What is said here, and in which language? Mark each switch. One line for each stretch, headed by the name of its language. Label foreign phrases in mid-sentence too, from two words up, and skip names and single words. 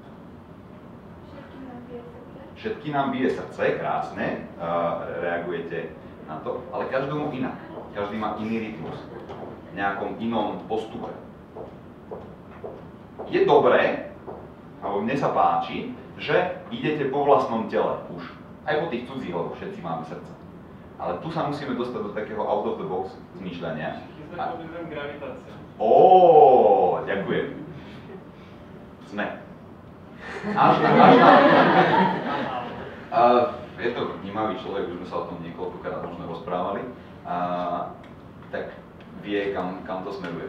Slovak: Všetky nám bije srdce, krásne, reagujete na to, ale každému inak. Každý má iný rytmus, v nejakom inom postupe. Je dobré alebo mne sa páči, že idete po vlastnom tele už. Aj po tých cudzích, lebo všetci máme srdce. Ale tu sa musíme dostať do takého
English: out of the box
Slovak: zmýšľania. Gravitácia. Ďakujem. Sme. Je to vnímavý človek, už sme sa o tom niekoľkokrát možno rozprávali, tak vie, kam to smeruje.